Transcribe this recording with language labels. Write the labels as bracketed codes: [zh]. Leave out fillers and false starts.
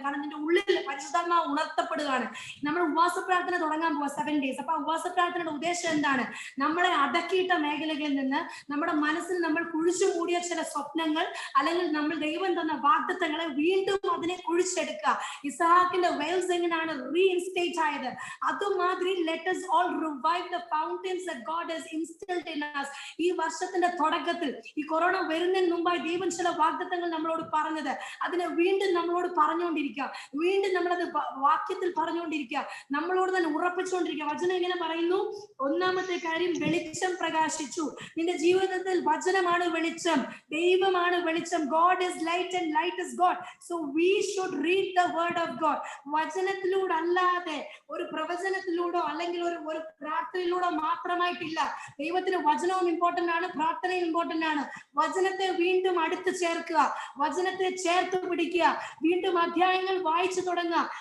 [ml] കാരണം നിന്റെ ഉള്ളിൽ പരിശുദ്ധാത്മാവ് ഉണർത്തപ്പെടുകയാണ്. നമ്മൾ ഉപവാസ പ്രാർത്ഥന തുടങ്ങാൻ പോവാ 7 days. അപ്പൊ ഉപവാസ പ്രാർത്ഥനയുടെ ഉദ്ദേശം എന്താണ്? നമ്മളെ അടക്കിയിട്ട മേഖലകളിൽ നിന്ന് നമ്മുടെ മനസ്സിൽ നമ്മൾ കുഴിച്ചു മൂടിയ ചില സ്വപ്നങ്ങൾ, അല്ലെങ്കിൽ നമ്മൾ ദൈവം തന്ന വാഗ്ദത്തങ്ങളെ വീണ്ടും അതിനെ കുഴിച്ചെടുക്കുക. ഇസ്ഹാക്കിന്റെ വെൽസ് എങ്ങനെയാണ് റീഇൻസ്റ്റേറ്റ് ആയത്, അതുമാതിരി [en] let us all revive the fountains that God has instilled in us. [ml] ഈ വർഷത്തിന്റെ തുടക്കത്തിൽ, ഈ കൊറോണ വരുന്നതിന് മുമ്പായി ദൈവം ചില വാഗ്ദത്തങ്ങൾ നമ്മളോട് പറഞ്ഞത്, അതിനെ വീണ്ടും നമ്മളോട് പറഞ്ഞുകൊണ്ടിരിക്കുക, വീണ്ടും നമ്മളത് വാക്യത്തിൽ പറഞ്ഞുകൊണ്ടിരിക്കുക, നമ്മളോട് തന്നെ ഉറപ്പിച്ചുകൊണ്ടിരിക്കുക. വചനം എങ്ങനെ പറയുന്നു? ഒന്നാമത്തെ കാര്യം, വെളിച്ചം പ്രകാശിച്ചു. നിന്റെ ജീവിതത്തിൽ വചനമാണ് വെളിച്ചം, ദൈവമാണ് വെളിച്ചം. [en] God is light and light is God. So we should read the word of God. [ml] വചനത്തിലൂടെ അല്ലാതെ, ഒരു പ്രവചനത്തിലൂടെ അല്ലെങ്കിൽ ഒരു പ്രാർത്ഥനയിലൂടെ മാത്രമായിട്ടില്ല. ദൈവത്തിന് വചനവും ഇമ്പോർട്ടന്റ് ആണ്, പ്രാർത്ഥനയും ഇമ്പോർട്ടന്റ് ആണ്. വചനത്തെ വീണ്ടും അടുത്ത് ചേർക്കുക, വചനത്തെ ചേർത്ത് പിടിക്കുക, വീണ്ടും അധ്യായങ്ങൾ വായിച്ചു തുടങ്ങുക.